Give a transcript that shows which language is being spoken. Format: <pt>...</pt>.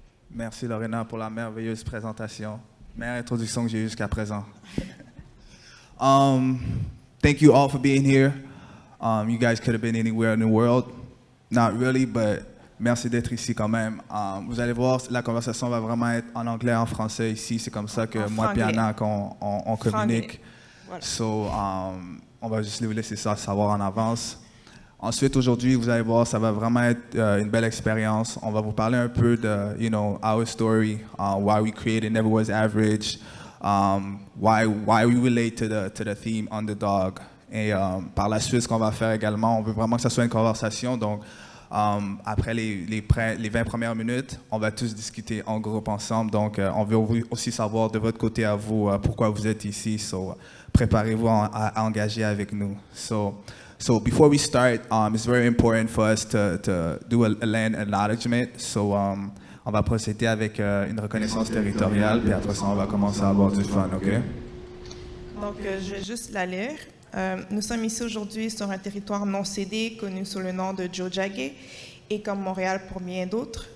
<fr>Merci Lorena pour la merveilleuse présentation. Meilleure introduction que j'ai eue jusqu'à présent.</fr> <en>Thank you all for being here. You guys could have been anywhere in the world. Not really, but</en> <fr>merci d'être ici quand même. Vous allez voir, la conversation va vraiment être en anglais et en français ici. C'est comme ça que moi et Anna, on communique. Voilà. So, on va juste vous laisser ça savoir en avance. Ensuite, aujourd'hui, vous allez voir, ça va vraiment être une belle expérience. On va vous parler un peu de,</fr> <en>our story, why we created Never Was Average, why we relate to the theme Underdog.</en> <fr>Et par la suite, ce qu'on va faire également, on veut vraiment que ça soit une conversation. Donc, après les 20 premières minutes, on va tous discuter en groupe ensemble. Donc, on veut aussi savoir de votre côté à vous pourquoi vous êtes ici. So, préparez-vous à engager avec nous.</fr> <en>So before we start, it's very important for us to do a land acknowledgement.</en> <fr>So on va procéder avec une reconnaissance territoriale, puis après ça, on va commencer à avoir du fun, OK? Donc, je vais juste la lire. Nous sommes ici aujourd'hui sur un territoire non cédé, connu sous le nom de Tiohtià:ke, et comme Montréal pour bien d'autres.</fr>